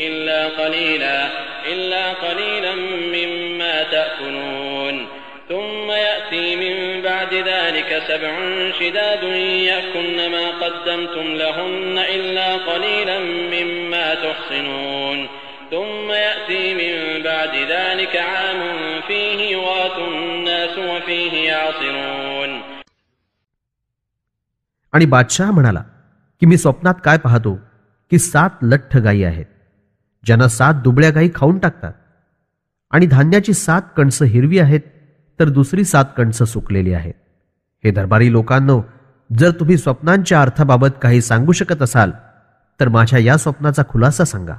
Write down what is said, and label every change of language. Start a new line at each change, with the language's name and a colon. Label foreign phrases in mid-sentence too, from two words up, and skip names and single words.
Arabic: إلا قليلا مما تأكلون ثم يأتي من بعد ذلك 7 شداد يأكلن ما قدمتم لهن إلا قليلا مما تحصنون ثم يأتي من بعد ذلك عام فيه يغاث الناس وفيه يعصرون.
Marathi: आणि बादशाह म्हणाला की मी स्वप्नात काय पाहतो की 7 लठ्ठ गायी आहेत ज्यांना 7 दुबळ्या गायी खाऊन टाकतात आणि धान्याची 7 कणसं हिरवी आहेत तर दुसरी 7 कणसं सुकलेली आहेत. हे दरबारी लोकांनो, जर तुम्ही स्वप्नांच्या अर्थाबाबत काही सांगू शकत असाल तर माझ्या या स्वप्नाचा खुलासा सांगा.